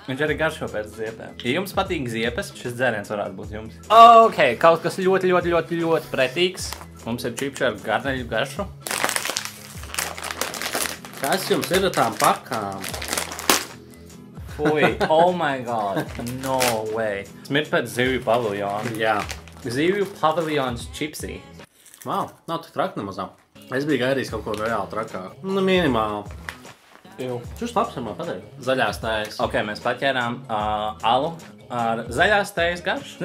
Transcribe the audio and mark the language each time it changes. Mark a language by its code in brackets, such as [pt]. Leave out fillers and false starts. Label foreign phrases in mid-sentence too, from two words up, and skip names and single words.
[lv] Viņš arī garšo pēc ziepēm. Ja jums patīk ziepes, šis dzēriens varētu būt jums. Ok, kaut kas ļoti pretīgs. Mums ir čipši ar garneļu garšu. Kas jums ir ar tām pakām? Fuj, [en] oh my god, no way. [lv] Smirt pēc zivju paviljona. Jā. Zivju paviljons čipsī. Wow, nav tik traki nemazā. Es biju gaidījis kaut ko reāli trakāk. Nu, minimāli. Šis labs ir man patīk. Zaļās tējas. Ok, mēs paķērām alu ar zaļās tējas garšu.